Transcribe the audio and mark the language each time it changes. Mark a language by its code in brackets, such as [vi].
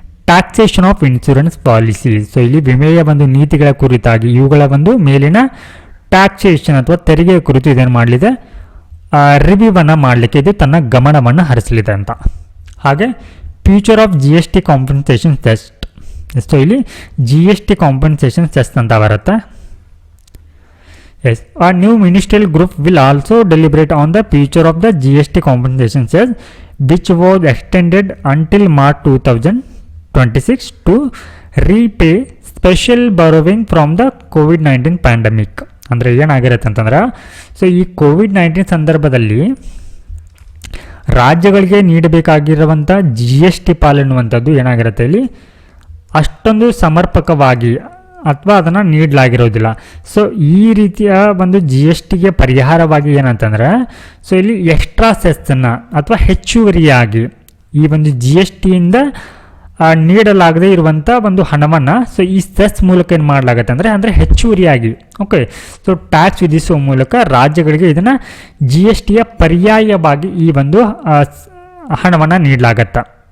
[en] Taxation of insurance policy. [kn] So ಇಲ್ಲಿ ವಿಮೆಯ ಒಂದು ನೀತಿಗಳ ಕುರಿತಾಗಿ ಇವುಗಳ ಒಂದು ಮೇಲಿನ ಟ್ಯಾಕ್ಸೇಷನ್ ಅಥವಾ ತೆರಿಗೆಯ ಕುರಿತು ಇದೇನು ಮಾಡಲಿದೆ, ರಿವ್ಯೂವನ್ನು ಮಾಡಲಿಕ್ಕೆ ಇದು ತನ್ನ ಗಮನವನ್ನು ಹರಿಸಲಿದೆ ಅಂತ. [en] ಹಾಗೆ future of G S T compensation test. [kn] So ಇಲ್ಲಿ G S T compensation test ಅಂತ ಬರುತ್ತೆ. [en] Yes, a new ministerial group will also deliberate on the future of the GST compensation charge, which was extended until March 2026 to repay special borrowing from the COVID-19 pandemic. [kn] ಅಂದರೆ ಏನಾಗಿರುತ್ತೆ ಅಂತಂದ್ರೆ, so ಈ COVID-19 ಸಂದರ್ಭದಲ್ಲಿ ರಾಜ್ಯಗಳಿಗೆ ನೀಡಬೇಕಾಗಿರುವಂಥ G S T ಪಾಲೆನ್ನುವಂಥದ್ದು ಏನಾಗಿರುತ್ತೆ ಇಲ್ಲಿ ಅಷ್ಟೊಂದು ಸಮರ್ಪಕವಾಗಿ ಅಥವಾ ಅದನ್ನು ನೀಡಲಾಗಿರೋದಿಲ್ಲ. ಸೊ ಈ ರೀತಿಯ ಒಂದು ಜಿ ಎಸ್ ಟಿಗೆ ಪರಿಹಾರವಾಗಿ ಏನಂತಂದರೆ, ಸೊ ಇಲ್ಲಿ ಎಕ್ಸ್ಟ್ರಾ ಸೆಸ್ಸನ್ನು ಅಥವಾ ಹೆಚ್ಚುವರಿಯಾಗಿ ಈ ಒಂದು ಜಿ ಎಸ್ ಟಿಯಿಂದ ನೀಡಲಾಗದೇ ಇರುವಂಥ ಒಂದು ಹಣವನ್ನು ಸೊ ಈ ಸೆಸ್ ಮೂಲಕ ಏನು ಮಾಡಲಾಗುತ್ತೆ ಅಂದರೆ ಹೆಚ್ಚುವರಿಯಾಗಿ ಓಕೆ ಸೊ ಟ್ಯಾಕ್ಸ್ ವಿಧಿಸುವ ಮೂಲಕ ರಾಜ್ಯಗಳಿಗೆ ಇದನ್ನು ಜಿ ಎಸ್ ಟಿಯ ಪರ್ಯಾಯವಾಗಿ ಈ ಒಂದು ಹಣವನ್ನು ನೀಡಲಾಗತ್ತೆ.